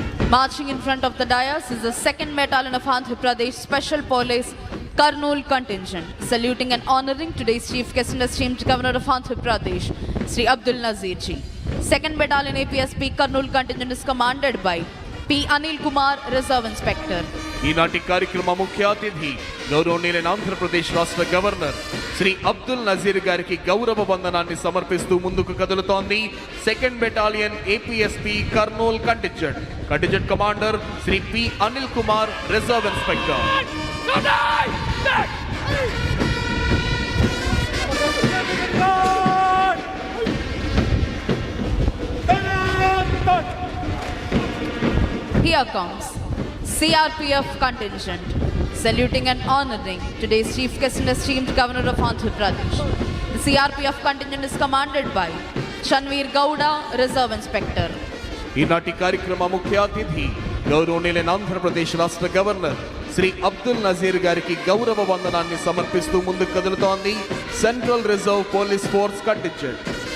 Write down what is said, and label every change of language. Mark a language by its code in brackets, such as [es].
[en] Marching in front of the dais is the 2nd Battalion of Andhra Pradesh Special Police Kurnool contingent, saluting and honoring today's chief guest and esteemed governor of Andhra Pradesh, Sri Abdul Nazir ji. 2nd Battalion APSP Kurnool contingent is commanded by P. Anil Kumar, Reserve Inspector. [te] ఈనాటి కార్యక్రమ ముఖ్య అతిథి గౌరవనీయులైన ఆంధ్రప్రదేశ్ రాష్ట్ర governor Shri Abdul Nazir గారికి గౌరవ వందనాన్ని సమర్పిస్తూ ముందుకు కదులుతోంది 2nd battalion APSP Kurnool contingent commander Shri P Anil Kumar, reserve inspector. [en] Here comes CRPF contingent, saluting and honoring today's chief guest and esteemed governor of Andhra Pradesh. The CRPF contingent is commanded by Chanveer Gowda, Reserve Inspector. [te] ఈనాటి కార్యక్రమ ముఖ్య అతిథి గౌరవనీయులైన ఆంధ్రప్రదేశ్ రాష్ట్ర governor Shri Abdul Nazir గారికి గౌరవ వందనాన్ని సమర్పిస్తూ ముందుకు కదులుతోంది central reserve police force contingent.